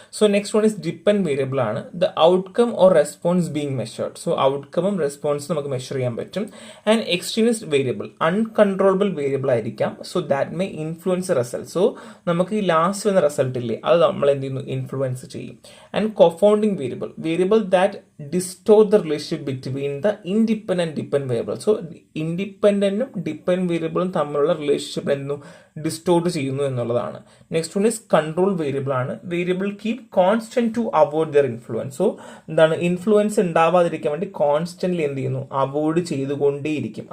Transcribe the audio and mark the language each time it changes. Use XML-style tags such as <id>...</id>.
<en>So next one is dependent variable ആണ്. The outcome or response being measured.</en> <ml>So ഔട്ട്കമും റെസ്പോൺസും നമുക്ക് measure ചെയ്യാൻ പറ്റും. And extremist variable, uncontrollable variable ആയിരിക്കാം.</ml> <en>So that may influence result.</en> <ml>So നമുക്ക് ഈ last വന്ന result ഇല്ലേ, അത് നമ്മൾ എന്ത് ചെയ്യുന്നു? ഇൻഫ്ലുവൻസ് ചെയ്യും.</ml> <en>And confounding variable that distort the relationship between the independent and dependent variable.</en> <ml>So ഇൻഡിപെൻഡന്റും dependent വേരിയബിളും തമ്മിലുള്ള റിലേഷൻഷിപ്പ് എന്തു ഡിസ്റ്റോർട്ട് ചെയ്യുന്നു എന്നുള്ളതാണ്.</ml> <en>Next one is control variable ആണ്. Variable keep constant to avoid their influence. So എന്താണ്?</en> <ml>ഇൻഫ്ലുവൻസ് ഉണ്ടാവാതിരിക്കാൻ വേണ്ടി constantly എന്ത് ചെയ്യുന്നു? അവോയ്ഡ് ചെയ്തുകൊണ്ടേയിരിക്കും.</ml>